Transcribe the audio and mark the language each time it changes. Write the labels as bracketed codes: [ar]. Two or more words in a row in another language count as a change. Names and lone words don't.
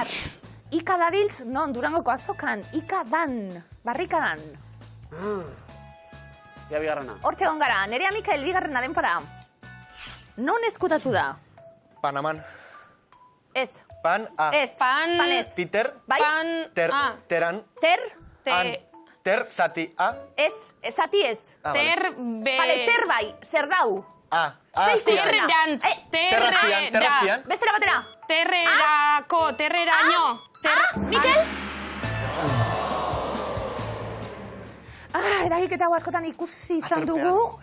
[eu] Ika dabiltz, non, Durangoko azokan. Ikadan. Barrikadan. Ia bigarrena. Hortxe gara, Nerea Mikel, bigarrena denpora. Non eskutatu da? Panaman. Ez. Pan a. Ez. Panez. Peter. Bai. Ter. A. Teran. Ter. Ter zati a. Ez. Zati ez. Ter be. Bale, ter bai. Zer dau. A. Terrerantz. Terrazpian. Bestera batera. Terrerako. Terreraino. Mikel? Eragiketa askotan ikusi izan dugu.